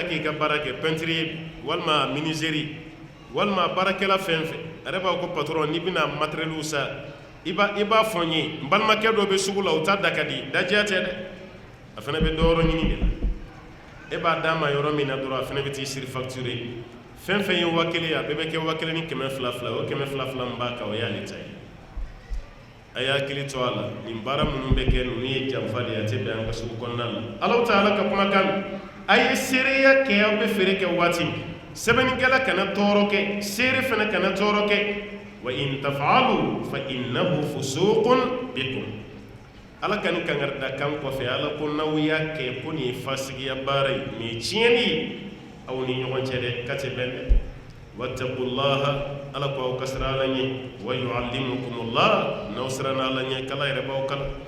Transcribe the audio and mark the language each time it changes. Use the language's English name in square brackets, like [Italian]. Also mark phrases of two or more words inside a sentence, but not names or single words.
[Bambara] k'i ka baara kɛ peinture ye walima menuiserie walima baarakɛla fɛn fɛn a yɛrɛ b'a ko patron n'i bɛna matériel san i b'a fɔ n ye n balimakɛ dɔ bɛ sugu la o ta da ka di dajiya tɛ dɛ a fana bɛ dɔ yɔrɔ ɲini de la e b'a d'a ma yɔrɔ min na dɔrɔn a fana bɛ t'i siri facture fɛn fɛn ye 1000 ye a bɛɛ bɛ kɛ 1000 ni 200 o 200 min b'a kan o y'ale ta ye a y'a hakili to a la nin baara minnu bɛ kɛ ninnu ye janfa de ye a tɛ bɛn an ka sugu kɔnɔna la Alahu Taala ka kumakan a ye seereya kɛ aw bɛ feere kɛ waati min sɛbɛnnikɛla kana tɔɔrɔ kɛ seere fana kana tɔɔrɔ kɛ [Arabic] وإن تفعلوا فإنه فسوق بكم [Bambara] Ala ka nin kangarida kan kɔfɛ Ala ko n'aw y'a kɛ ko nin ye fasigiya baara ye nin ye tiɲɛni ye aw ni ɲɔgɔn cɛ dɛ ka tɛ bɛn dɛ wattaqullaha Ala ko aw ka siran Ala ɲɛ [Arabic] ويعلمكم الله [Bambara] n'aw siranna Ala ɲɛ kala yɛrɛ b'aw kala